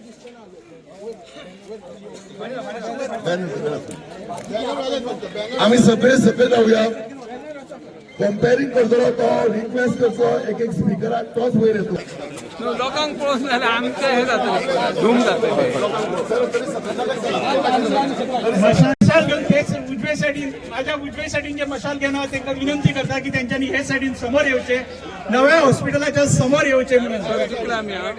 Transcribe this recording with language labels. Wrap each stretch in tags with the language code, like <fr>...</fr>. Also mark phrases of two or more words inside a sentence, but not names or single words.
<mr>आम्ही सगळे जाऊया.</mr> <kok>कंपेरिंग करतो तो रिक्वेस्ट करतो एक एक स्पीकराक तोच वयर येतो. लोकांक पळोवन जाल्यार आमचें हें जाता धूम जाता.</kok> <mr>मशाल घेऊन तेच उजवे सायडीन माझ्या उजवे सायडीन जे मशाल घेणार त्यांना विनंती करता की त्यांच्यानी हे सायडीन समोर येवचे, नव्या हॉस्पिटलाच्या समोर येवचे म्हणून.</mr>